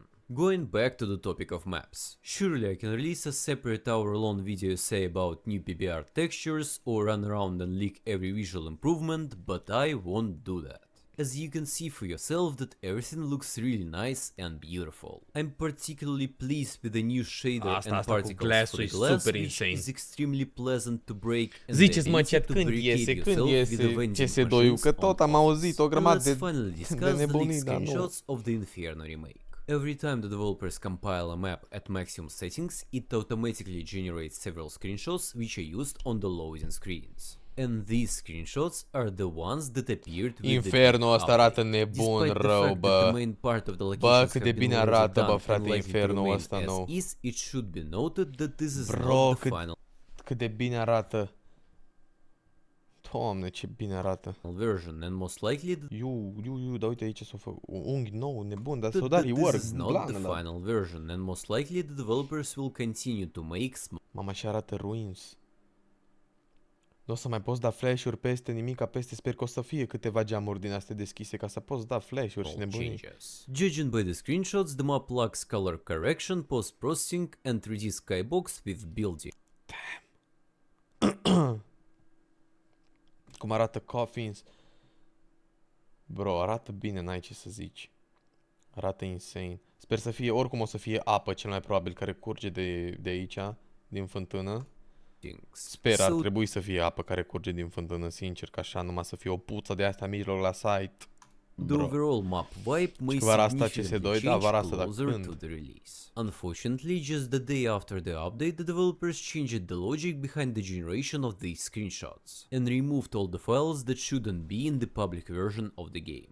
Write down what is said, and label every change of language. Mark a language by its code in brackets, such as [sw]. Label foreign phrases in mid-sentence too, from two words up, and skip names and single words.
[en] Going back to the topic of maps, surely I can release a separate hour-long video essay about new PBR textures or run around and leak every visual improvement, but I won't do that. As you can see for yourself that everything looks really nice and beautiful. I'm particularly pleased with the new shader and particles for the glass, which is extremely pleasant to break and [ro] ziceți mă chat când iese CS2-ul, că tot am auzit o grămadă de nebunii, dar nu. [en] Of the Inferno remake. Every time the developers compile a map at maximum settings, it automatically generates several screenshots which are used on the loading screens. And these screenshots are the ones that appeared with [ro] Inferno ăsta arată nebun rău, bă. Bă, cât de bine arată, bă, frate, Inferno ăsta nou. [en] It should be noted that this is bro, not the final [ro] cât de bine arată. Doamne, ce bine arată. [en] Version, and most likely [ro] dar uite aici s-o făcut. Un unghi nou, nebun, dar s-o dat rework. [en] This is not the final version, and most likely the developers will continue to make [ro] Mama, și arată ruins. Nu o să mai poți da flash-uri peste nimica peste, sper că o să fie câteva geamuri din astea deschise ca să poți da flash-uri și nebunii. [en] Judging by the screenshots, the map lacks color correction, post-processing and 3D skybox with building. Damn. [ro] Cum arată coffins. Bro, arată bine, n-ai ce să zici. Arată insane. Sper să fie, oricum o să fie apă cel mai probabil care curge de aici, din fântână. Sper, ar trebui să fie apă care curge din fântână, sincer, că așa numai să fie o puță de asta în mijloc la site. [en] The overall map vibe may significantly change closer to the release. Unfortunately, just the day after the update, the developers changed the logic behind the generation of these screenshots and removed all the files that shouldn't be in the public version of the game.